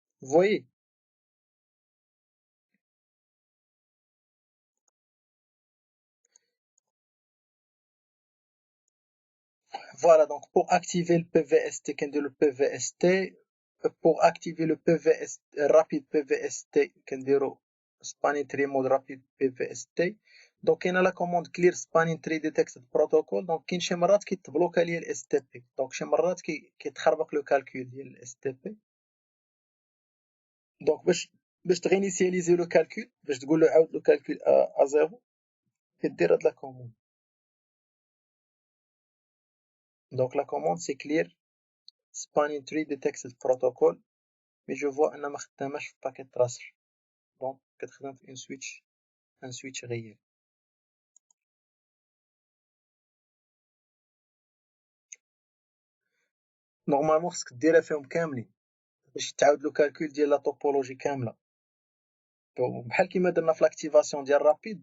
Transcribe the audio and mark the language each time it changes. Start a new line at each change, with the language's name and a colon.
French: فوايي voilà donc pour activer le PVST كندير le PVST. pour activer le PVST rapide PVST كنديرو spanning tree mode rapide PVST.
Arabic: دونك كاينه لا كوموند clear spanning tree detected protocol. دونك كاين شي مرات كيتبلوكا ليا الاس تي بي. دونك شي مرات كيتخربق لو كالكول ديال الاس تي بي. دونك باش تغينيسياليزي لو كالكول باش تقول له عاود لو كالكول ا زيرو كدير هاد لا كوموند. دونك لا كوموند سي clear spanning tree detected protocol. مي جو فوا ان ما خداماش في باكيت تراسر. دونك كتخدم في ان سويتش غير. نورمالمون خصك ديرها فيهم كاملين باش تعاود لو كالكول ديال لا توبولوجي كامله بحال كيما درنا في لاكتيفاسيون ديال رابيد.